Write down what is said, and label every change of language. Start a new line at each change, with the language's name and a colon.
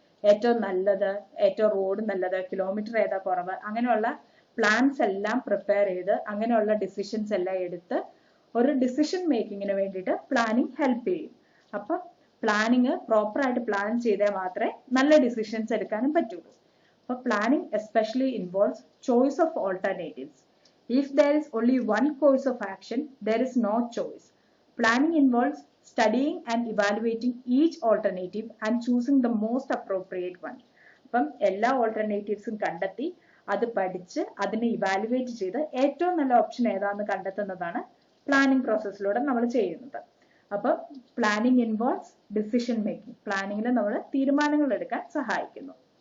Malayalam: ഏറ്റവും നല്ലത്, ഏറ്റവും റോഡ് നല്ലത്, കിലോമീറ്റർ ഏതാ കുറവ്, അങ്ങനെയുള്ള പ്ലാൻസ് എല്ലാം പ്രിപ്പയർ ചെയ്ത് അങ്ങനെയുള്ള ഡിസിഷൻസ് എല്ലാം എടുത്ത് ഒരു ഡിസിഷൻ മേക്കിങ്ങിന് വേണ്ടിയിട്ട് പ്ലാനിങ് ഹെൽപ്പ് ചെയ്യും. അപ്പൊ പ്ലാനിങ് പ്രോപ്പർ ആയിട്ട് പ്ലാൻ ചെയ്താൽ മാത്രമേ നല്ല ഡിസിഷൻസ് എടുക്കാനും പറ്റുള്ളൂ.
English: അപ്പൊ planning especially involves choice of alternatives. If there is only one course of action, there is no choice. Planning involves studying and evaluating each alternative and choosing the most appropriate one.
Malayalam: അപ്പം എല്ലാ ഓൾട്ടർനേറ്റീവ്സും കണ്ടെത്തി അത് പഠിച്ച് അതിനെ evaluate ചെയ്ത് ഏറ്റവും നല്ല option ഏതാണെന്ന് കണ്ടെത്തുന്നതാണ് പ്ലാനിങ് പ്രോസസ്സിലൂടെ നമ്മൾ ചെയ്യുന്നത്. അപ്പം
English: Planning involves decision making.
Malayalam: പ്ലാനിങ്ങിൽ നമ്മൾ തീരുമാനങ്ങൾ എടുക്കാൻ സഹായിക്കുന്നു.